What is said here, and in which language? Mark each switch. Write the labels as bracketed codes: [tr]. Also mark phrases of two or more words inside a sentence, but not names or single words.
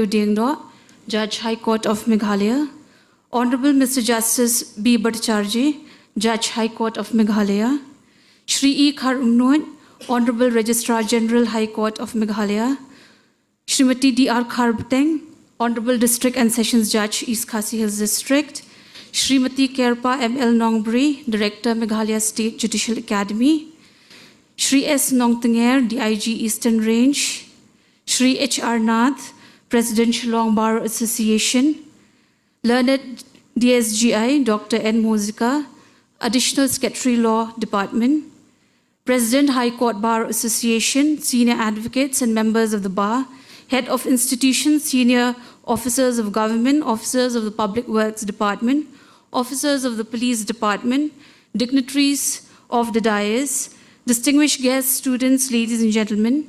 [en] Dingdo, Judge, High Court of Meghalaya, Honorable Mr. Justice B. Bhattacharjee, Judge, High Court of Meghalaya, Shri E. Kharumnoy, Honorable Registrar General High Court of Meghalaya, Srimati D.R. Kharbteng, Honorable District and Sessions Judge, East Khasi Hills District, Srimati Kerpa M.L. Nongbri, Director, Meghalaya State Judicial Academy, Shri S. Nongtanger, DIG Eastern Range, Shri H.R. Nath, Presidential Long Bar Association, Learned DSGI, Dr. N. Mozika, Additional Secretary Law Department, President High Court Bar Association, senior advocates and members of the bar, head of institutions, senior officers of government, officers of the Public Works Department, officers of the Police Department, dignitaries of the dais, distinguished guests, students, ladies and gentlemen.